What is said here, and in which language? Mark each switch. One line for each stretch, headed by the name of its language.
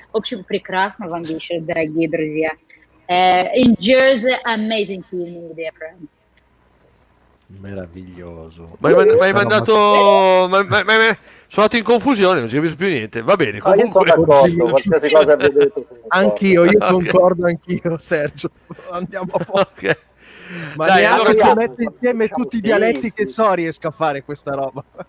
Russian: В общем, прекрасно вам вечер, дорогие друзья.
English: Enjoy the amazing evening, dear friends.
Italian: Meraviglioso. Ma hai mandato... sono andato in confusione, non ci capisco più niente. Va bene, comunque... Io sono d'accordo, qualsiasi cosa abbia detto. Anch'io concordo, Sergio. Andiamo a posto. Okay. Ma dai, allora se metto insieme tutti i dialetti che so riesco a fare questa roba.